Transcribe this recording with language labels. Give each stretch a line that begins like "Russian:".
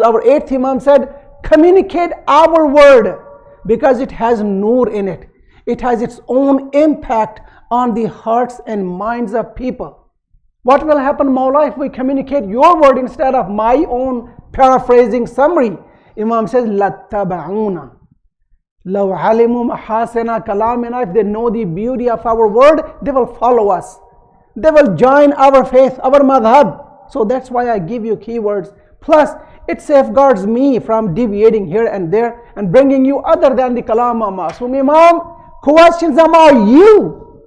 English: Our 8th Imam said, communicate our word, because it has nur in it. It has its own impact on the hearts and minds of people. What will happen, Mawla, if we communicate your word instead of my own paraphrasing summary? Imam says,
Arabic: لَاتَّبَعُونَ لَوْ عَلِمُوا مَحَاسِنَ كَلَامِنَا.
English: If they know the beauty of our word, they will follow us. They will join our faith, our madhab. So that's why I give you keywords. Plus, it safeguards me from deviating here and there and bringing you other than the kalam of Masoom Imam. Questions about you.